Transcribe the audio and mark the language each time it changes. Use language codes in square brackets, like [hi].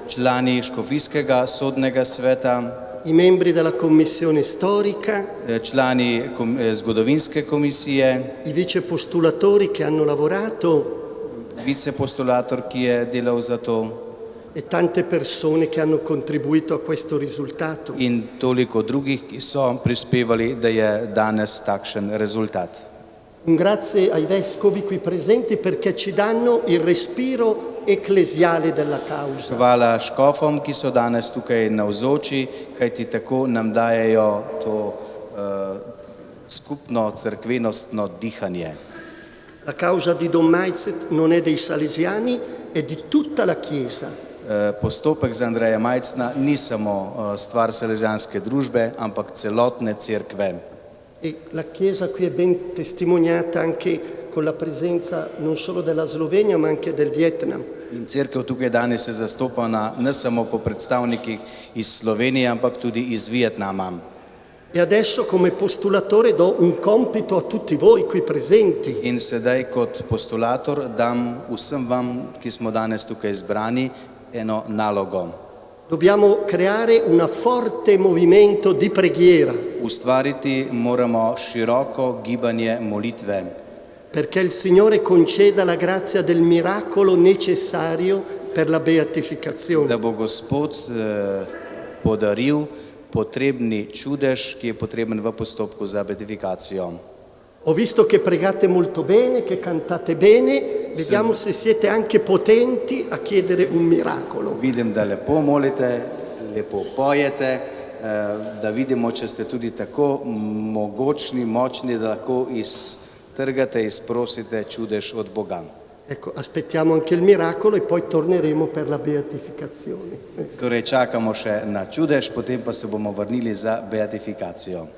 [sl] Člani Škofijskega sodnega sveta, [it] i membri della Commissione storica, [sl] člani zgodovinske komisije, [it] i vicepostulatori che hanno lavorato [sl] vicepostulator, ki je delal za to, [it] e tante persone che hanno contribuito a questo risultato. [sl] in toliko drugih, ki so prispevali, da je danes takšen rezultat. [it] Un grazie ai vescovi qui presenti perché ci danno il respiro ecclesiale della causa. [sl] Hvala škofom, ki so danes tukaj navzoči, kajti tako nam dajejo to skupno cerkvenostno dihanje. [it] La causa di Don Majcet non è dei salesiani, è di tutta la Chiesa. [sl] Postopek za Andreja Majcna ni samo stvar salezijanske družbe, ampak celotne cerkve. [it] E la Chiesa qui è ben testimoniata anche con la presenza non solo della Slovenia ma anche del Vietnam. [sl] In cerkev tukaj danes je zastopana ne samo po predstavnikih iz Slovenije, ampak tudi iz Vietnama. [it] E adesso come postulatore do un compito a tutti voi qui presenti. [sl] In sedaj kot postulator dam vsem vam, ki smo danes tukaj zbrani, eno nalogo. [it] Dobbiamo creare un forte movimento di preghiera. [sl] Ustvariti moramo široko gibanje molitve. [it] Perché il Signore conceda la grazia del miracolo necessario per la beatificazione. [sl] Da bo Gospod podaril potrebni čudež, ki je potreben v postopku za beatifikacijo. [it] Ho visto che pregate molto bene, che cantate bene, vediamo se siete anche potenti a chiedere un miracolo. [sl] Vidim, da lepo molite, lepo pojete, da vidimo, če ste tudi tako mogočni, močni, da lahko iztrgate, izprosite čudež od Boga. [it] Ecco, aspettiamo anche il miracolo e poi torneremo per la beatificazione. [sl] Torej čakamo še na čudež, potem pa se bomo vrnili za beatifikacijo.